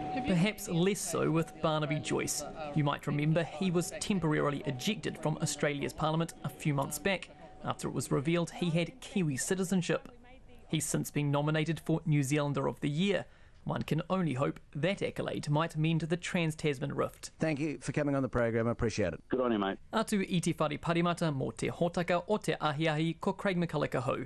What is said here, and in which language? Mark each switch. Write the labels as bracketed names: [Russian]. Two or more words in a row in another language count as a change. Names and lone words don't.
[English] Perhaps less so with Barnaby Joyce. You might remember he was temporarily ejected from Australia's Parliament a few months back after it was revealed he had Kiwi citizenship. He's since been nominated for New Zealander of the Year. One can only hope that accolade might mend the Trans-Tasman rift. Thank you for coming on the program. I appreciate it. Good on you, mate. [Māori] Atu i te whare parimata mō te hōtaka o te ahiahi ko Craig McCulloch hou.